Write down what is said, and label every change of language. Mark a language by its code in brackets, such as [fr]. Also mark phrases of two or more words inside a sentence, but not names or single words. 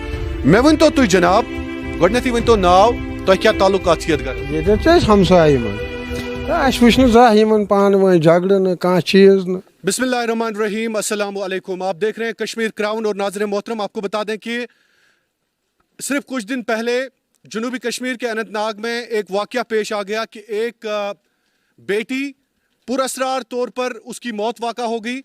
[ks] मैं वन तो जनाब गडनती वन तो नाव तो क्या ताल्लुकात छियत कर ये हमसाय वुच न पान वन झगड़ न कह चीज न। [ar] بسم الله الرحمن الرحيم، السلام عليكم. [ur] آپ دیکھ رہے ہیں کشمیر کراؤن اور ناظرین محترم، آپ کو بتا دیں کہ صرف کچھ دن پہلے جنوبی کشمیر کے اننت ناگ میں ایک واقعہ پیش آ گیا کہ ایک بیٹی پراسرار طور پر اس کی موت واقع ہو گئی.